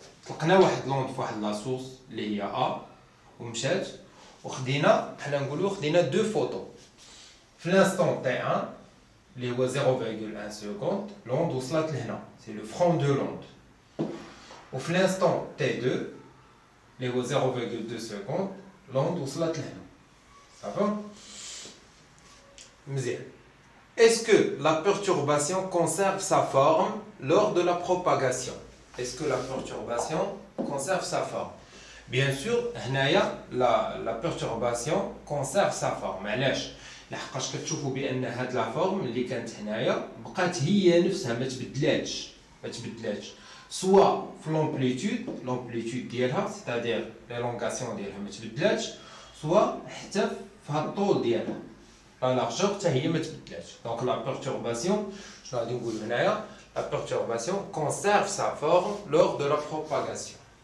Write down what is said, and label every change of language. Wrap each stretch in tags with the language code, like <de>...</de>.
<ar>لقينا واحد l'onde في واحد la source اللي هي A ومشات وخدينا حنا نقولوا خدينا deux photos.</ar> <fr>في l'instant T1</fr> <ar>اللي هو</ar> <fr>0,1 seconde l'onde</fr> <ar>وصلت لهنا</ar> <fr>c'est le front de l'onde. وفي l'instant T2</fr> <ar>اللي هو</ar> <fr>0,2 seconde l'onde</fr> <ar>وصلت لهنا.</ar> <fr>Ça va؟</fr> <ar>مزيان.</ar> <fr>Est-ce que la perturbation conserve sa forme lors de la propagation? Est-ce que la perturbation conserve sa forme? Bien sûr, la perturbation conserve sa forme.</fr> <ar>علاش؟ لحقاش كتشوفوا بان هاد لا فورم اللي كانت هنايا بقات هي نفسها ما تبدلاتش سوا في لومبليتود ديالها</ar> <fr>c'est-à-dire l'élongation</fr> <ar>ديالها ما تبدلاتش سوا حتى في هاد الطول ديالها la largeur حتى هي ما تبدلاتش.</ar> <fr>Donc la perturbation</fr> <ar>شنو غادي نقول هنايا</ar> <fr>la perturbation conserve sa forme lors de la propagation.</fr>